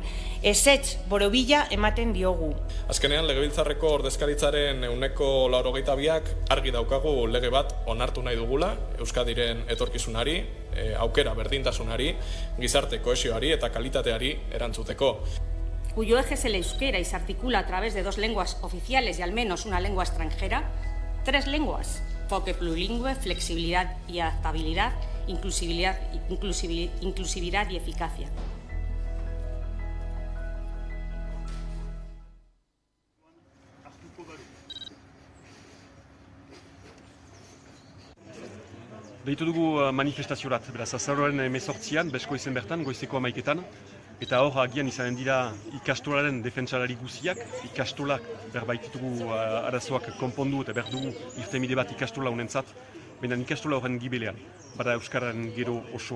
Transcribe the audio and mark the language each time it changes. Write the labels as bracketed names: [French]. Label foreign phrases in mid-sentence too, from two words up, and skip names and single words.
[Basque] Ezetz borobila ematen diogu. Azkenean, Legebiltzarreko ordezkaritzaren 82ak argi daukagu lege bat onartu nahi dugula, Euskadiren etorkizunari, aukera berdintasunari, gizarte kohesioari eta kalitateari erantzuteko. [Spanish] Cuyo eje es el euskera y se articula a través de 2 lenguas oficiales y al menos una lengua extranjera, 3 lenguas. Enfoque plurilingüe, flexibilidad y adaptabilidad, inclusividad y eficacia. [Basque] Deitu dugu manifestaziorat, beraz, azaroaren 18an, Besko izen bertan, goizeko 11etan, eta hor agian izanen dira ikastolaren defentsarari guziak, ikastolak berbaititugu arazoak konpondu eta berdugu irtenbide bat ikastola honentzat, baina ikastola horren gibelean, bada Euskararen gero osoa.